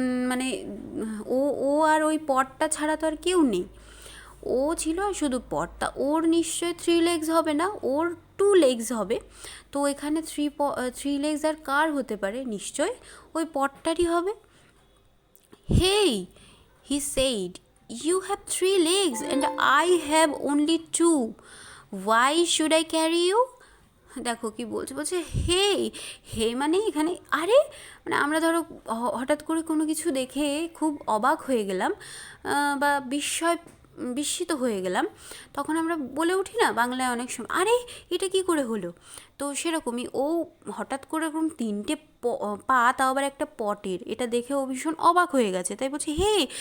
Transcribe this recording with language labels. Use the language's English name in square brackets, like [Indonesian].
[Bangla] মানে ও ও আর ওই পটটা ছাড়া তো আর কেউ নেই, ও ছিল শুধু পটটা, ওর নিশ্চয় [English] three legs [Bangla] হবে না, ওর [English] two legs [Bangla] হবে, তো এখানে থ্রি লেগস আর কার হতে পারে, নিশ্চয় ওই পটটারই হবে। [English] Hey, he said, you have three legs and I have only two. Why should I carry you? [Bangla] দেখো কি বলছে, বলছে হে, হে মানে এখানে আরে, মানে আমরা ধরো হঠাৎ করে কোনো কিছু দেখে খুব অবাক হয়ে গেলাম বা বিস্মিত হয়ে গেলাম, তখন আমরা বলে উঠি না বাংলায় অনেক সময়, আরে এটা কি করে হলো, তো সেরকমই ও হঠাৎ করে এরকম তিনটে পা, তাও আবার একটা পটের, এটা দেখে ও ভীষণ অবাক হয়ে গেছে, তাই বলছে হে,